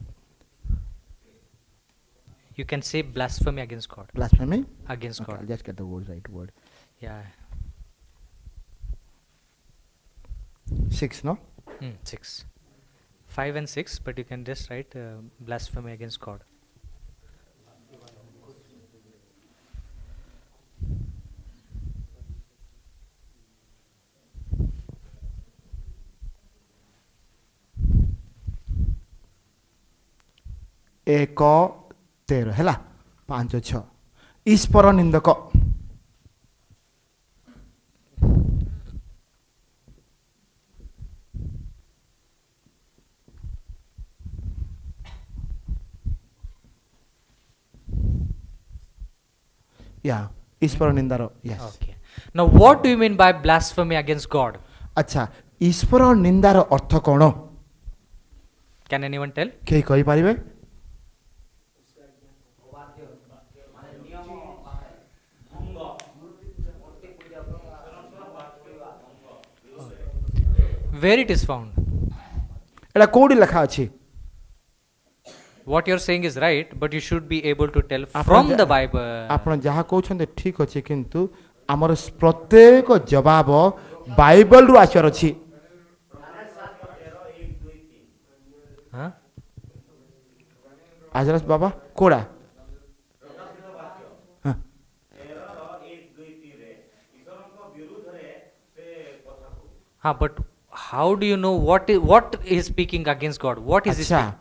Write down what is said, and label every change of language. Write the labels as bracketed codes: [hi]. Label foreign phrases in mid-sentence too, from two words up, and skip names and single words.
[en] You can say blasphemy against God. blasphemy Against okay, God. I'll just get the word right word Yeah. 6 no 6. 5 and 6, but you can just write blasphemy against God. [or] ଏକ 13 ହେଲା 5 6 ଈଶ୍ୱର ନିନ୍ଦକ Yeah, ଈଶ୍ୱର ନିନ୍ଦାର yes [en] Okay. Now, what do you mean by blasphemy against God? [or] ଆଚ୍ଛା ଈଶ୍ୱର ନିନ୍ଦାର ଅର୍ଥ କ'ଣ [en] Can anyone tell? [or] କେହି କହିପାରିବେ? [en] Where it is found? [or] ଏଟା କୋଉଠି ଲେଖା ଅଛି? [en] What you're saying is right, but you should be able to tell [or] ଆପଣ [en] from [or] ଯା- [en] the Bible. [or] ଆପଣ ଯାହା କହୁଛନ୍ତି ଠିକ ଅଛି କିନ୍ତୁ ଆମର ପ୍ରତ୍ୟେକ ଜବାବ ବାଇବଲରୁ ଆସିବାର ଅଛି। Huh? ଆଜରସ ବାବା କୋଡ଼ା ହଁ। [en] But how do you know what is speaking against God? What is he [or] ଆଚ୍ଛା [en] speaking?